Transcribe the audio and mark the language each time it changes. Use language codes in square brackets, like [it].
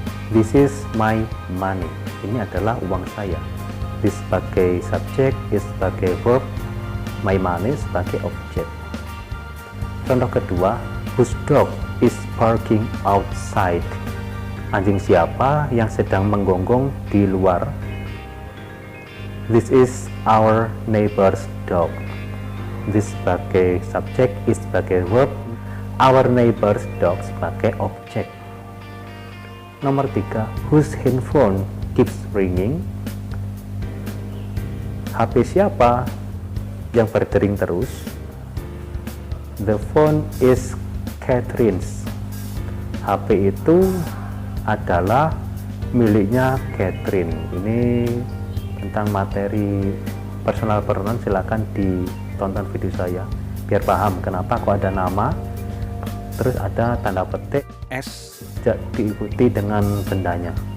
[en] This is my money. [id] Ini adalah uang saya. This sebagai subjek, is sebagai verb, my money sebagai objek. Contoh kedua, [en] whose dog is barking outside? [id] Anjing siapa yang sedang menggonggong di luar? [en] This is our neighbor's dog. This [id] sebagai subjek, [en] is [id] sebagai verb, [en] our neighbor's dog [id] sebagai objek. Nomor 3, [en] whose handphone keeps ringing? [id] HP siapa yang berdering terus? [en] The phone is Catherine's. [id] HP itu adalah miliknya Catherine. Ini tentang materi personal pronoun, silakan ditonton video saya biar paham kenapa kok ada nama terus ada tanda petik S diikuti dengan bendanya.